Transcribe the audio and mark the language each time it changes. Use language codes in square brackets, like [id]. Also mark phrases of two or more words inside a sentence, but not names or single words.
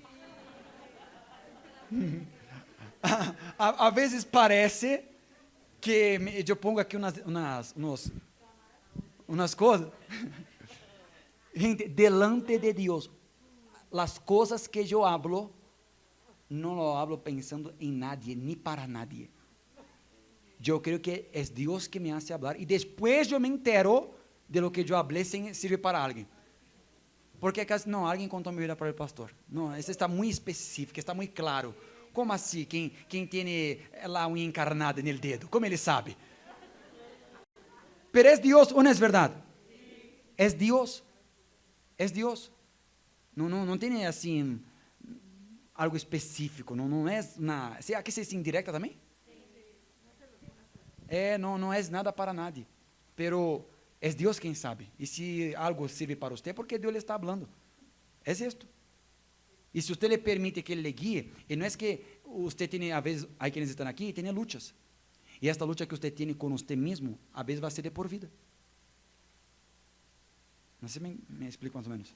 [pt] A vezes parece que eu pongo aqui umas coisas. Gente, [es] delante de [pt] Deus, as coisas que eu hablo, não [es] lo hablo [pt] pensando em nadie, nem para nadie. Eu creio que é Deus que [es] me hace hablar, [pt] e depois eu [es] me entero de lo que [pt] eu hablé sem servir para alguém. Porque acaso, não, alguém contou minha vida para o pastor. Não, isso está muito específico, está muito claro. Como assim? Quem tem lá unha encarnada no dedo? Como ele sabe? [es] Pero es Dios o no es verdad? Es Dios. Es Dios. [pt] Não tem assim algo específico. Não é na. Aqui se diz indirecta também? Não é nada para nadie. [es] Pero es Dios [pt] quem sabe. E se algo sirve para você, é porque Deus lhe está falando. É isto. E se você lhe permite que ele lhe guie, e não é que você tem, às vezes, há quienes estão aqui e tem lutas. E esta luta que você tem com você mesmo, às vezes vai ser [es] de por vida. [pt] Não sei se me explico mais ou menos.